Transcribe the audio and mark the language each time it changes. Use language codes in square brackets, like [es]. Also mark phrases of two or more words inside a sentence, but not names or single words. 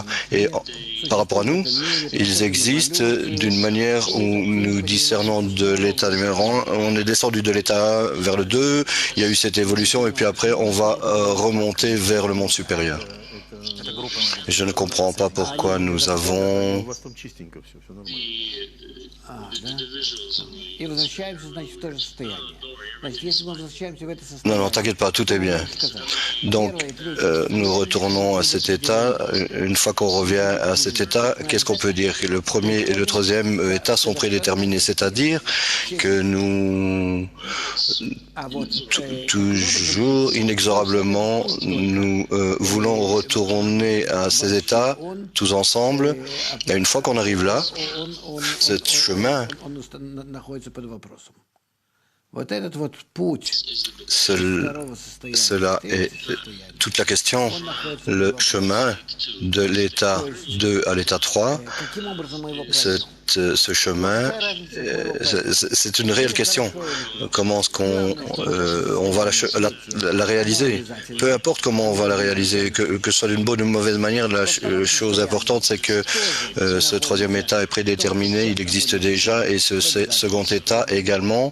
[fr] Et par rapport à nous, ils existent d'une manière où nous discernons de l'état numéro 1, on est descendu de l'état 1 vers le 2, il y a eu cette évolution et puis après on va remonter vers le monde supérieur. Je ne comprends pas pourquoi nous avons... [ru] У вас там чистенько все, все нормально. Да? И возвращаемся, значит, в то же состояние. Значит, если мы возвращаемся в это [fr] Non, [ru] состояние... [fr] non, t'inquiète pas, tout est bien. [ru] сказать, [fr] Donc, nous retournons à cet état. Une fois qu'on revient à cet état, qu'est-ce qu'on peut dire? Que le premier et le troisième état sont prédéterminés, c'est-à-dire que nous, [ru] а вот, [fr] toujours, inexorablement, nous voulons retourner à ces états, tous ensemble. Et une fois qu'on arrive là, ce chemin, [ru] находится под вопросом. Вот этот вот путь второго состояния, [fr] cela est toute la question. Le chemin de l'état 2 à l'état 3, [ru] каким образом мы его пройдем? [fr] ce chemin, c'est une réelle question. Comment est-ce qu'on on va la réaliser? Peu importe comment on va la réaliser, que ce soit d'une bonne ou d'une mauvaise manière, la chose importante, c'est que ce troisième état est prédéterminé, il existe déjà, et ce second état également.